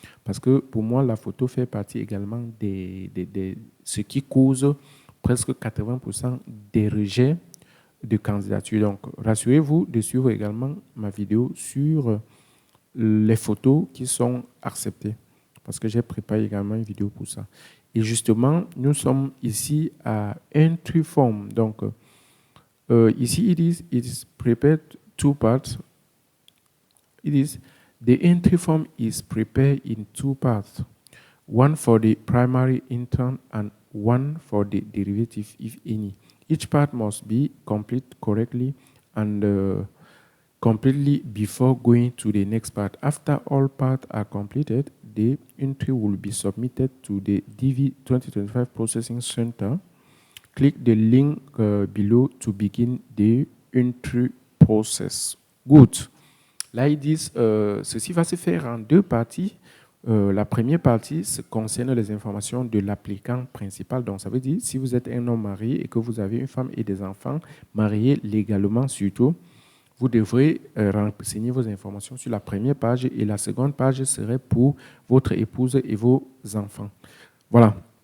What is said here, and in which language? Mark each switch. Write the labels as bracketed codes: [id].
[fr] Parce que pour moi, la photo fait partie également de ce qui cause presque 80% des rejets de candidature. Donc, rassurez-vous de suivre également ma vidéo sur les photos qui sont acceptées. Parce que j'ai préparé également une vidéo pour ça. Et justement, nous sommes ici à Entry Form. Donc, ici, [en] it is prepared two parts. The entry form is prepared in two parts. One for the primary intern and one for the derivative, if any. Each part must be complete correctly and completely before going to the next part. After all parts are completed, the entry will be submitted to the DV 2025 Processing Center. Click the link below to begin the entry process. Good. [fr] Là, ils disent, ceci va se faire en 2 parties. La première partie concerne les informations de l'applicant principal. Donc, ça veut dire, si vous êtes un homme marié et que vous avez une femme et des enfants mariés légalement surtout, vous devrez renseigner vos informations sur la première page et la seconde page serait pour votre épouse et vos enfants. Voilà.